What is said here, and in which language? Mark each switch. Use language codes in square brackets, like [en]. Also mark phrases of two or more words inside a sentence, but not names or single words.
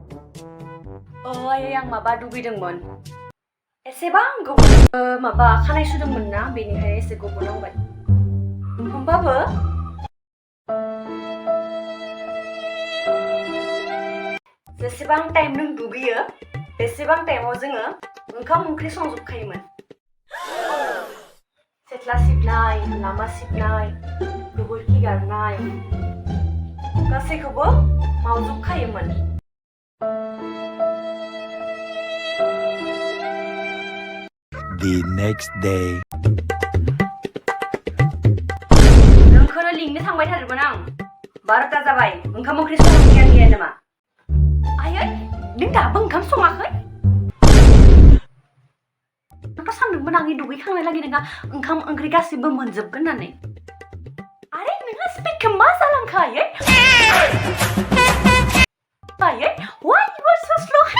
[brx] ओइ आं माबा दुगैदोंमोन एसेबां गोबाव माबा खानाय सुदोंमोन ना बेनिखायनो एसे गोबाव नांबाय होमबाबो जेसेबां [en] time [brx] दुगैयो बेसेबां टाइमाव जोङो ओंखाम ओंख्रि संजोबखायोमोन सेथ्ला सिबनाय लामा सिबनाय गोबोरखि गारनाय गासैखौबो मावजोबखायोमोन [en] The next day [brx] नोंखौनो लिंनो थांबाय थादोंमोन आं 12ता जाबाय ओंखाम ओंख्रि संनो गैया नामा आयै नों दाबो ओंखाम सङाखै आंथ' सानदोंमोन आंनि दुगैखांनाय लागै नोंहा ओंखाम ओंख्रि गासिबो मोनजोबगोन होननानै आरे नोंहा स्पिडखौ मा जालांखो आयै [en] why you are so